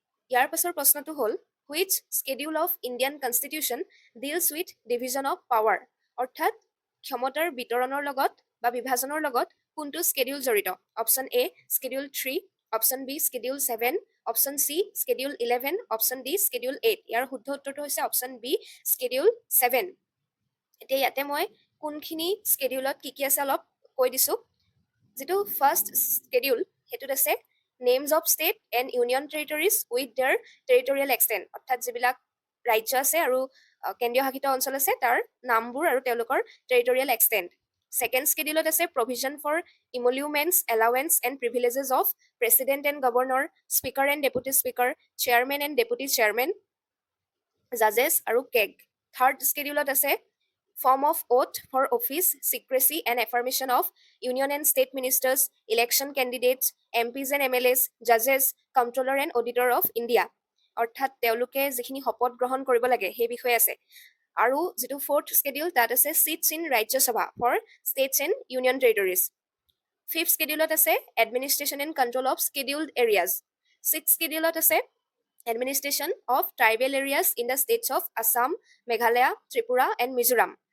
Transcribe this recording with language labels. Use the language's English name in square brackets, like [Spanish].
[Assamese] ইয়াৰ পাছৰ প্ৰশ্নটো হ'ল [English] which schedule of Indian constitution deals with division of power, [Assamese] অৰ্থাৎ ক্ষমতাৰ বিতৰণৰ লগত বা বিভাজনৰ লগত কোনটো স্কেডিউল জড়িত। Option A schedule 3, option B schedule 7, option C schedule 11, option D schedule 8। ইয়াৰ শুদ্ধ উত্তৰটো হৈছে অপশ্যন বি স্কেডিউল 7। এতিয়া ইয়াতে মই কোনখিনি স্কেডিউলত কি কি আছে অলপ কৈ দিছোঁ। যিটো ফাৰ্ষ্ট স্কেডিউল সেইটোত আছে [English] names of state and union territories with their territorial extent, [Assamese] অৰ্থাৎ যিবিলাক ৰাজ্য আছে আৰু কেন্দ্ৰীয় শাসিত অঞ্চল আছে তাৰ নামবোৰ আৰু তেওঁলোকৰ টেৰিটৰিয়েল এক্সটেণ্ট। ছেকেণ্ড স্কেডিউলত আছে [English] Provision for ইমলিউমেণ্টছ, allowance and প্ৰিভিলেজেছ of president and governor, speaker and deputy speaker, chairman and deputy chairman, জাজেছ আৰু keg. [Assamese] থাৰ্ড স্কেডিউলত আছে [English] form of oath for office, secrecy and affirmation of union and state ministers, election candidates, MPs and MLAs, judges, comptroller and auditor of India, [Assamese] অৰ্থাৎ তেওঁলোকে যিখিনি শপত গ্ৰহণ কৰিব লাগে সেই বিষয়ে আছে। আৰু যিটো ফ'ৰ্থ স্কেডিউল তাত আছে [English] Seats in Rajya Sabha for states and union territories. [Assamese] Fifth স্কেডিউলত আছে [English] Administration and control of scheduled areas. [Assamese] Six স্কেডিউলত আছে [English] Administration of tribal areas in the states of Assam, Meghalaya, Tripura and Mizoram.